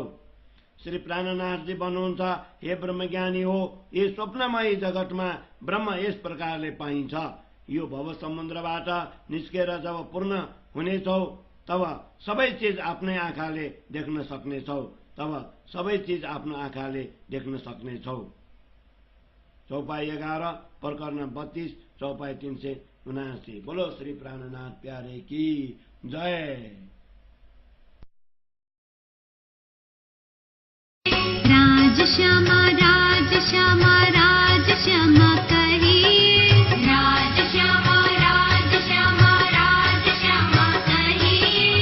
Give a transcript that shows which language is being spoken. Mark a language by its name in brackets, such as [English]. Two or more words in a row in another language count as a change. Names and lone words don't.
[Nepali] श्री प्राणनाथजी भन्नुहुन्छ, हे ब्रह्मज्ञानी हो, यस स्वप्नमय जगतमा ब्रह्म यस प्रकारले पाइन्छ। यो भव समुद्रबाट निस्केर जब पूर्ण हुनेछौ तब सबै चिज आफ्नै आँखाले देख्न सक्नेछौ। तब सबै चिज आफ्नो आँखाले देख्न सक्नेछौ। चौपाई 11 प्रकरण 32 चौपाई 379। [Hindi] बोलो श्री प्राणनाथ प्यारे की जय। राज श्यामा राज श्यामा राज श्यामा कहिए, राज श्यामा राज श्यामा राज श्यामा कहिए।